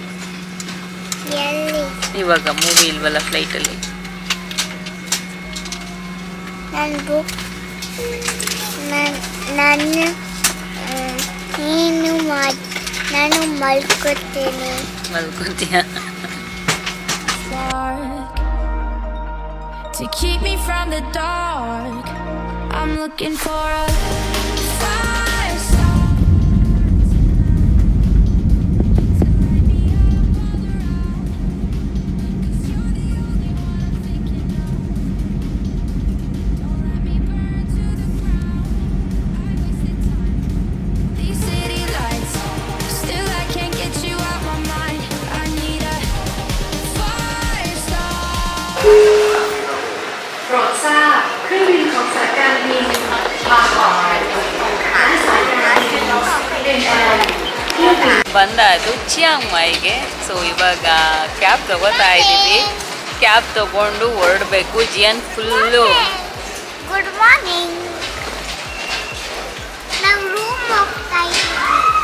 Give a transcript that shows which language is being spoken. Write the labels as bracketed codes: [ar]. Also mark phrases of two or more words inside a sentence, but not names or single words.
[kn] ಇವಾಗ ಮೂವಿ ಇಲ್ವಲ್ಲ ಫ್ಲೈಟಲ್ಲಿ. ನಾನು ಮಲ್ಕೋತೀನಿ. ಮಲ್ಕೋತೀಯಾ? [en] to keep me from the dark. I'm looking for a fire start. These city lights, still I can't get you out my mind. I need a fire start. [th] โปรดทราบเครื่องบินของสายการบินบางกอกและสายการบินเป็น [kn] ಬಂದಾಯ್ತು ಚಿಯಾಂಗ್ ಮೈಗೆ. ಸೊ ಇವಾಗ ಕ್ಯಾಬ್ ತಗೋತಾ ಇದ್ದೀವಿ. ಕ್ಯಾಬ್ ತಗೊಂಡು ಹೊರಡಬೇಕು. ಜಿಯನ್ ಫುಲ್ಲು [en] good morning. [kn] ನಾವು ರೂಮ್ ಹೋಗ್ತಾ ಇದ್ದೀವಿ.